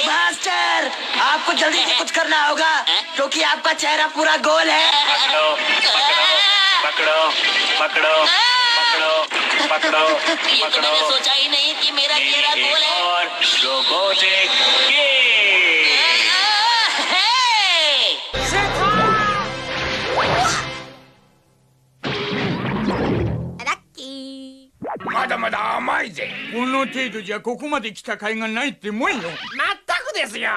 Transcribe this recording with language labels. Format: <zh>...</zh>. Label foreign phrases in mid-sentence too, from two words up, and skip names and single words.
<hi>मास्टर, आपको जल्दी से कुछ करना होगा क्योंकि आपका चेहरा पूरा गोल है। पकड़ो पकड़ो पकड़ो पकड़ो ये तो मैंने सोचा ही नहीं कि मेरा चेहरा गोल है। और रोबोटिक</hi> <ja>まだまだ甘いぜ。この程度じゃここまで来た甲斐がないってもんよ。まったくですよ。</ja>